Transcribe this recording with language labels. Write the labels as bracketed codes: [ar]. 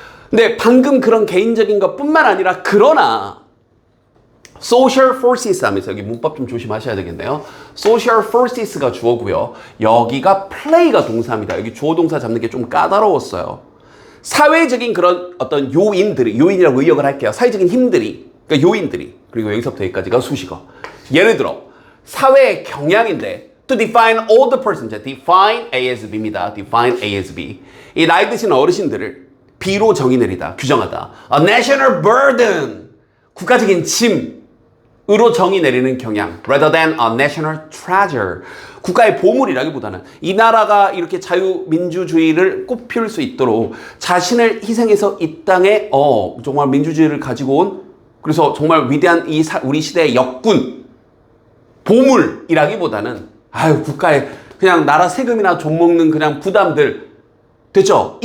[ko] 근데 방금 그런 개인적인 것뿐만 아니라 그러나 [en] social forces [ko] 하면서 여기 문법 좀 조심하셔야 되겠네요. social forces가 주어고요. 여기가 play가 동사입니다. 여기 주어 동사 잡는 게 좀 까다로웠어요. 사회적인 그런 어떤 요인이라고 의역을 할게요. 사회적인 힘들이, 그러니까 요인들이, 그리고 여기서부터 여기까지가 수식어. 예를 들어 사회의 경향인데 [en] to define all the persons, define A as B [ko] 입니다. [en] define A as B. [ko] 이 나이 드신 어르신들을 B로 정의 내리다, 규정하다. [en] A national burden, [ko] 국가적인 짐으로 정의 내리는 경향. [en] Rather than a national treasure. [ko] 국가의 보물이라기보다는 이 나라가 이렇게 자유민주주의를 꽃피울 수 있도록 자신을 희생해서 이 땅에 정말 민주주의를 가지고 온, 그래서 정말 위대한 우리 시대의 역군, 보물이라기보다는 국가의 그냥 나라 세금이나 좀 먹는 그냥 부담들, 됐죠?